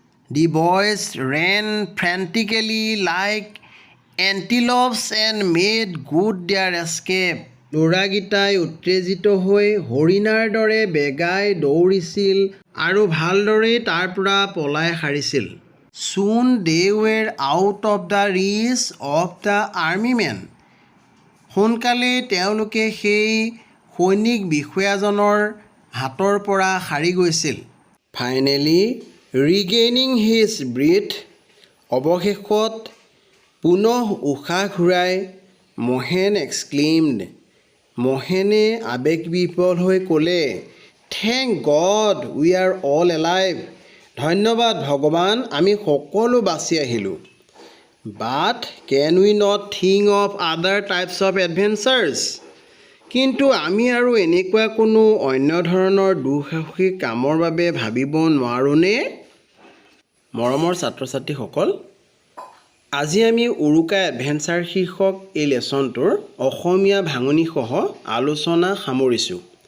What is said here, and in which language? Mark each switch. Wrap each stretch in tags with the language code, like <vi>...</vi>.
<en>The boys ran frantically like antelopes and made good their escape.</en> <as>ল'ৰাকেইটাই উত্তেজিত হৈ হৰিণাৰ দৰে বেগাই দৌৰিছিল আৰু ভালদৰেই তাৰ পৰা পলাই সাৰিছিল।</as> <en>Soon they were out of the reach of the army men.</en> <as>সোনকালেই তেওঁলোকে সেই সৈনিক বিষয়াজনৰ হাতৰ পৰা সাৰি গৈছিল।</as> <en>Finally, regaining his breath,</en> <as>অৱশেষত পুনঃ উশাহ ঘূৰাই</as> <en>Mahen exclaimed,</en> <as>মহেনে আৱেগবিহ্বল হৈ ক'লে,</as> <en>Thank God we are all alive.</en> <as>ধন্যবাদ ভগৱান, আমি সকলো বাচি আহিলোঁ।</as> <en>But can we not think of other types of adventures?</en> <as>কিন্তু আমি আৰু এনেকুৱা কোনো অন্য ধৰণৰ দুঃসাহসিক কামৰ বাবে ভাবিব নোৱাৰোঁনে? মৰমৰ ছাত্ৰ ছাত্ৰীসকল, আজি আমি উৰুকা এডভেঞ্চাৰ শীৰ্ষক এই লেচনটোৰ অসমীয়া ভাঙনিসহ আলোচনা সামৰিছোঁ।</as>